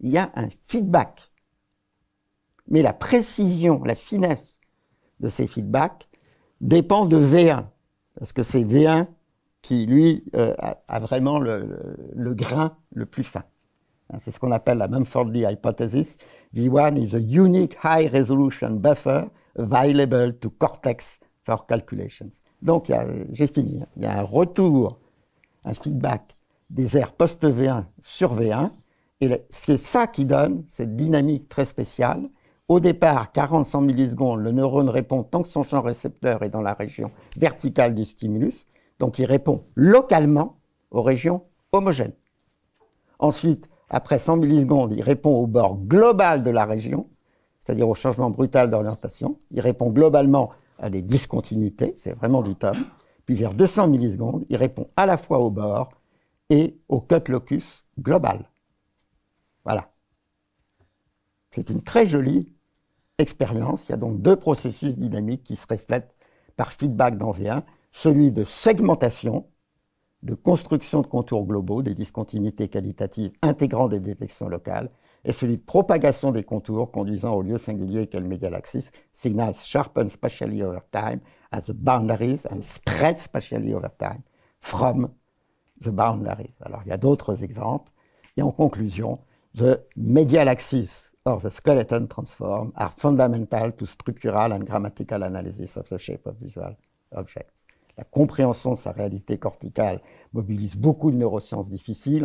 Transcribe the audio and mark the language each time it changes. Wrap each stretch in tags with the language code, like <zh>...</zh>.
<fr>Il y a un feedback. Mais la précision, la finesse de ces feedbacks dépend de V1, parce que c'est V1 qui, lui, a vraiment le grain le plus fin. C'est ce qu'on appelle la Mumford-Lee hypothesis.</fr> <en>V1 is a unique high-resolution buffer available to cortex for calculations.</en> <fr>Donc, j'ai fini. Il y a un retour, un feedback des aires post-V1 sur V1, et c'est ça qui donne cette dynamique très spéciale. Au départ, 40-100 millisecondes, le neurone répond tant que son champ récepteur est dans la région verticale du stimulus, donc il répond localement aux régions homogènes. Ensuite, après 100 millisecondes, il répond au bord global de la région, c'est-à-dire au changement brutal d'orientation. Il répond globalement à des discontinuités, c'est vraiment du top. Puis vers 200 millisecondes, il répond à la fois au bord et au cut locus global. Voilà. C'est une très jolie expérience. Il y a donc deux processus dynamiques qui se reflètent par feedback dans V1, celui de segmentation, de construction de contours globaux, des discontinuités qualitatives intégrant des détections locales, et celui de propagation des contours conduisant au lieu singulier qu'est le medial axis.</fr> <en>Signals sharpen spatially over time as the boundaries and spread spatially over time from the boundaries.</en> <fr>Alors, il y a d'autres exemples. Et en conclusion,</fr> <en>the medial axis or the skeleton transform are fundamental to structural and grammatical analysis of the shape of visual objects.</en> <fr>La compréhension de sa réalité corticale mobilise beaucoup de neurosciences difficiles.</fr>